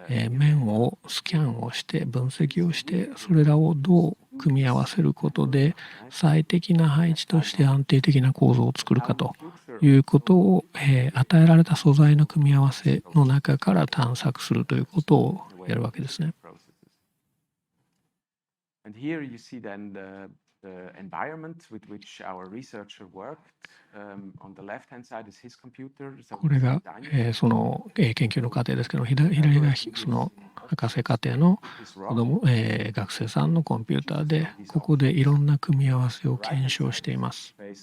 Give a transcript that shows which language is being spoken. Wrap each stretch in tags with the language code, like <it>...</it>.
<ja>面をスキャンをして分析をして、それらをどう組み合わせることで最適な配置として安定的な構造を作るかということを、与えられた素材の組み合わせの中から探索するということをやるわけですね。</ja> <en>And here you see then the environment with which our researcher worked. On the left-hand side is his computer.</en> <ja>これが、その、研究の過程ですけど、左がその博士課程の学生さんのコンピューターで、ここでいろんな組み合わせを検証しています。</ja>